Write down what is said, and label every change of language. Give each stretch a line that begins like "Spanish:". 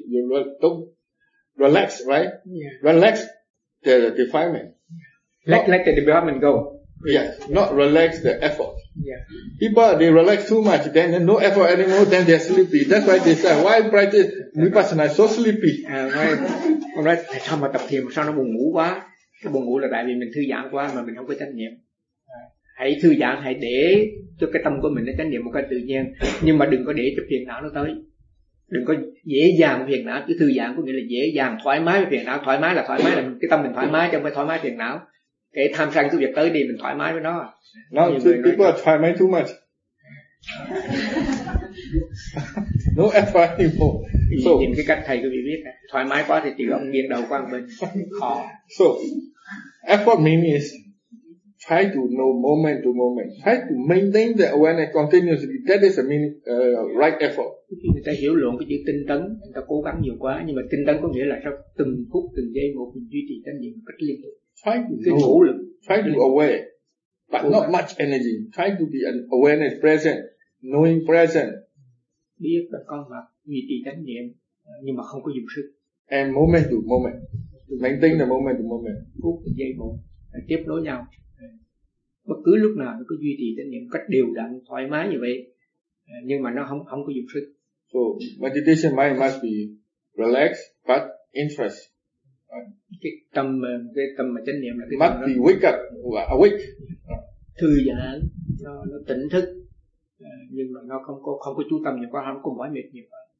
English: You don't relax, right? Yeah. Relax the defilement. Yeah. Let the defilement go. Yes, not relax the effort. Yeah. People, they relax too much, then no effort anymore, then they're sleepy. That's why they say, why practice Vipassana so sleepy? Right.
Vietnamese: Tại sao mà tập thiền sao nó buồn ngủ quá? Cái buồn ngủ là tại vì mình thư giãn quá mà mình không có chánh niệm. Hãy thư giãn, hãy để cho cái tâm của mình nó chánh niệm một cách tự nhiên. Nhưng mà đừng có để cho phiền não nó tới. Đừng có dễ dàng phiền não. Chứ thư giãn có nghĩa là dễ dàng, thoải mái với phiền não. Thoải mái là cái tâm mình thoải mái chứ không phải thoải mái phiền não. Cái tham sân cái việc tới đi mình thoải mái với nó.
English: No, people are
Vietnamese: thoải mái
English: too much. No effort anymore.
Vietnamese: So, nhìn cái cách thầy cứ bị biết thoải mái quá thì chỉ có nghiêng đầu qua bên khó.
English: So, effort means try to know moment to moment. Try to maintain the awareness continuously. That is a right effort.
Vietnamese: Người ta hiểu lộn cái chữ tinh tấn. Người ta cố gắng nhiều quá. Nhưng mà tinh tấn có nghĩa là trong từng phút, từng giây một mình duy trì tinh niệm cách liên tục.
English: Try to know,
Vietnamese: nỗ lực,
English: try to aware, but not much energy. Try to be an awareness present, knowing present.
Vietnamese: Biết là con mặt, duy trì chánh niệm, nhưng mà không có dùng sức.
English: And moment to moment, maintain the moment to moment.
Vietnamese: Phút từng giây một, tiếp nối nhau. Bất cứ lúc nào nó cứ duy trì chánh niệm cách đều đặn, thoải mái như vậy, nhưng mà nó không có dùng sức.
English: So meditation mind must be relaxed but interest.
Vietnamese: Cái tâm mà chánh niệm là cái
English: must be wake up và awake,
Vietnamese: thư giãn, nó tỉnh thức, nhưng mà nó không có chú tâm nhiều quá, không có mỏi mệt nhiều quá.